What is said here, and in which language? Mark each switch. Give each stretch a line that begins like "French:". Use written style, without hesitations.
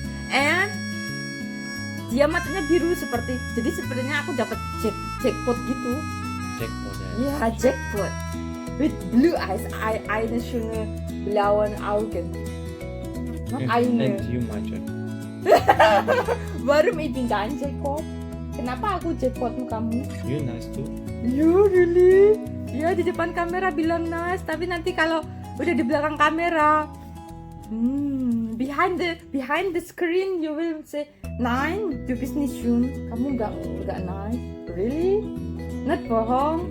Indonesian: And dia matanya biru jadi sepertinya aku dapat jackpot gitu.
English: Jackpot. Yeah, jackpot. With blue eyes,
German: eine schöne blauen Augen.
English: Not eine. And you my jackpot.
German: Warum ich bin dein Jackpot?
Indonesian: Kenapa aku jackpotmu kamu?
English: You nice too. You really?
Indonesian: Ya di depan kamera bilang nice, tapi nanti kalau udah di belakang kamera,
English: behind the screen you will say,
German: nein, du bist nicht schön.
Indonesian: Kamu nggak nice.
English: Really?
Indonesian: Not bohong.